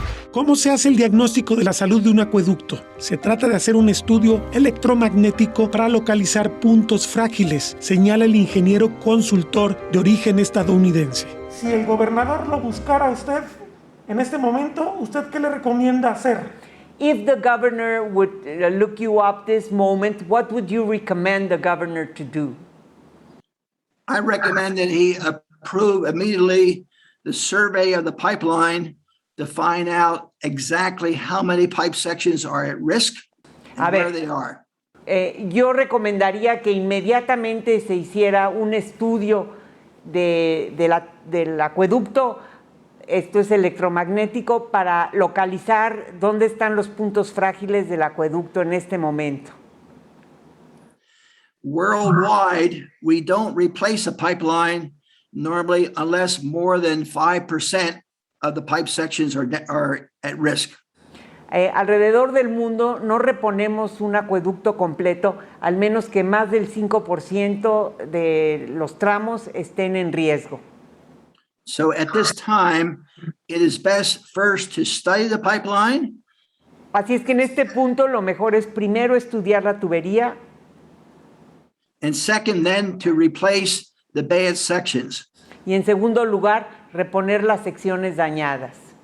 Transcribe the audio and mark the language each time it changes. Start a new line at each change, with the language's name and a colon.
Spanish: ¿Cómo se hace el diagnóstico de la salud de un acueducto? Se trata de hacer un estudio electromagnético para localizar puntos frágiles, señala el ingeniero consultor de origen estadounidense. Si el gobernador lo buscara a usted en este momento, ¿usted qué le recomienda hacer?
English: If the governor would look you up this moment, what would you recommend the governor to do? I recommend that he approve immediately the survey of the pipeline to find out exactly how many pipe sections are at risk and where they are.
Spanish: Yo recomendaría que inmediatamente se hiciera un estudio del acueducto esto es electromagnético, para localizar dónde están los puntos frágiles del acueducto en este momento.
English: Worldwide, we don't replace a pipeline normally unless more than 5% of the pipe sections are at risk.
Spanish: Alrededor del mundo no reponemos un acueducto completo, al menos que más del 5% de los tramos estén en riesgo.
English: So at this time, it is best first to study the pipeline.
Spanish: Así es que en este punto lo mejor es primero estudiar la tubería.
English: And second, then to replace the bad sections.
Spanish: Y en segundo lugar, reponer las secciones dañadas.